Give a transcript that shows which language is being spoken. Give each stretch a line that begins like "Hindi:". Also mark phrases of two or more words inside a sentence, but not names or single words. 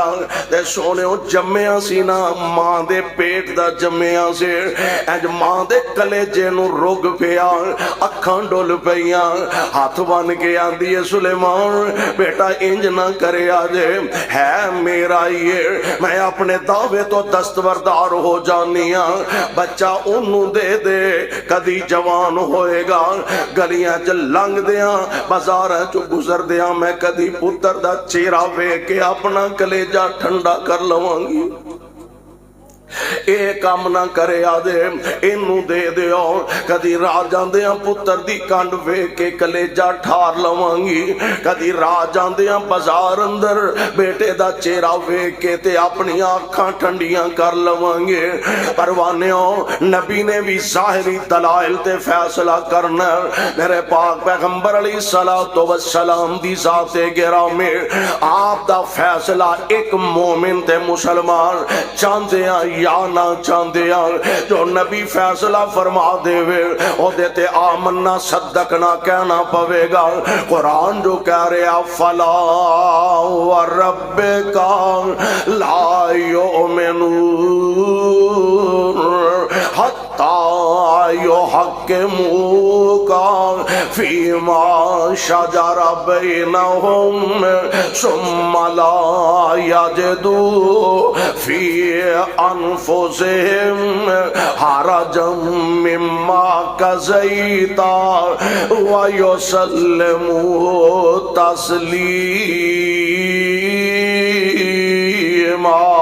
Punjabi: تے سوہنیو جمیا سی نا ماں دے پیٹ دا جمیا سے، اج ماں دے کلیجے نوں رگ پیا، اکھاں ڈل پئیاں، ہاتھ بن کے آندی ہے سلیمان بیٹا انج نا کرے آجے، ہے میرا ہی، میں اپنے دعوے توں دستبردار ہو جانی ہاں. بچہ اوہنوں دے دے، کدی جوان ہوئے گا. گلیاں چ لنگھدیاں بازاراں چ گزردیاں میں کدی پتر دا چہرہ ویکھ کے اپنا کلیجہ ٹھنڈا کر لواں گی. ਇਹ ਕੰਮ ਨਾ ਕਰੇ ਆਦੇ, ਇਹਨੂੰ ਦੇ ਦਿਓ। کدی راہ جاندیاں پتر دی کنڈ ویکھ کے کلیجہ ٹھار لواں گی، کدی راہ جاندیاں بازار اندر بیٹے دا چہرہ ویکھ کے تے اپنی اکھاں ٹھنڈیاں کر لواں گے. پروانیو نبی نے بھی ظاہری دلائل تے فیصلہ کرنا. میرے پاک پیغمبر
Arabic: عليه الصلاة والسلام
Punjabi: دی ذاتِ گرامی، آپ دا فیصلہ اک مومن تے مسلمان چاہتے ہیں یا نا چاہتے ہیں، جو نبی فیصلہ فرما دیوے اوہدے تے
Arabic: آمنا وصدقنا
Punjabi: کہنا پوے گا. قرآن جو کہہ رہا
Arabic: فلا وربك لا يؤمنون حتى يحكموك فيما شجر بينهم ثم لا يجدوا في أنفسهم حرجا مما قضيت ويسلموا تسليما.